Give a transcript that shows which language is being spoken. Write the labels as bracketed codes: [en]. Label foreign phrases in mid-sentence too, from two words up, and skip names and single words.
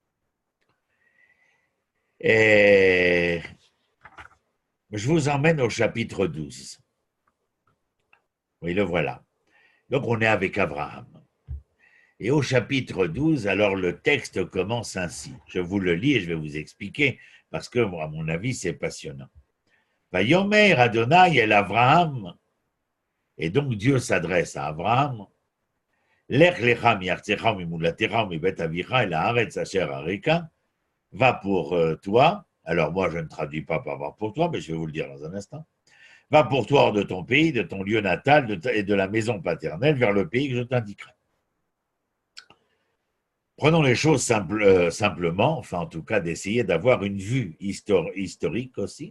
[fr] Et je vous emmène au chapitre 12. Oui, le voilà. Donc on est avec Abraham. Et au chapitre 12, alors le texte commence ainsi. Je vous le lis et je vais vous expliquer, parce que, à mon avis, c'est passionnant. [he] ויאמר אדני אל אברהם, [fr] et donc Dieu s'adresse à Abraham, [he] לך לך מארצך ממולדתך מבית אביך אל הארץ אשר אראך, [fr] va pour toi, alors moi je ne traduis pas par va pour toi, mais je vais vous le dire dans un instant, va pour toi hors de ton pays, de ton lieu natal et de la maison paternelle vers le pays que je t'indiquerai. Prenons les choses simplement, enfin en tout cas d'essayer d'avoir une vue historique aussi.